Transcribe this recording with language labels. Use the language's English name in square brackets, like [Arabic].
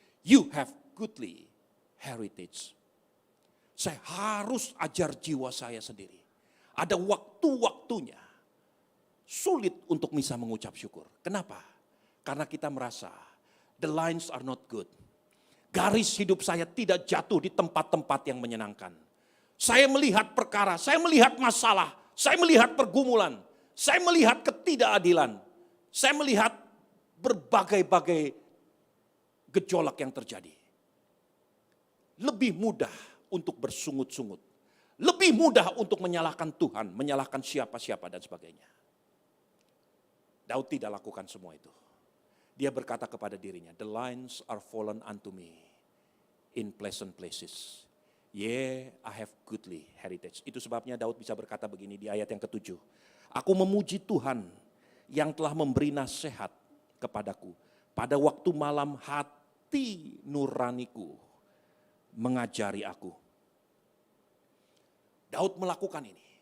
[English] You have goodly heritage. [Indonesian] Saya harus ajar jiwa saya sendiri. Ada waktu-waktunya sulit untuk bisa mengucap syukur. Kenapa? Karena kita merasa [English] the lines are not good. [Indonesian] Garis hidup saya tidak jatuh di tempat-tempat yang menyenangkan. Saya melihat perkara, saya melihat masalah, saya melihat pergumulan, saya melihat ketidakadilan, saya melihat berbagai-bagai gejolak yang terjadi. Lebih mudah untuk bersungut-sungut. Lebih mudah untuk menyalahkan Tuhan, menyalahkan siapa-siapa dan sebagainya. Daud tidak lakukan semua itu. Dia berkata kepada dirinya, [English] the lines are fallen unto me in pleasant places. Yeah, I have goodly heritage. [Indonesian] Itu sebabnya Daud bisa berkata begini di ayat yang ke-7. Aku memuji Tuhan yang telah memberi nasihat kepadaku. Pada waktu malam hati nuraniku mengajari aku. Daud melakukan ini.